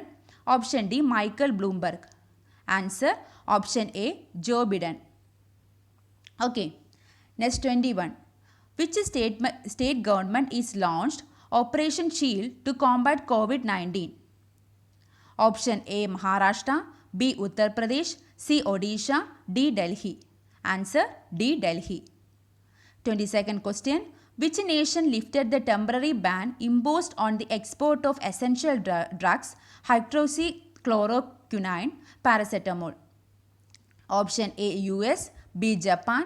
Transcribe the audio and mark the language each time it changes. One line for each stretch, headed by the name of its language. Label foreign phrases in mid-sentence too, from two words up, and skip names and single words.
English: Option D Michael Bloomberg. Answer option A Joe Biden. Okay. Next 21. Which state government is launched Operation Shield to combat COVID-19? Option A Maharashtra. B Uttar Pradesh. C Odisha. D Delhi. Answer D Delhi. 22nd question. Which nation lifted the temporary ban imposed on the export of essential drugs hydroxychloroquine paracetamol? Option A US. B Japan.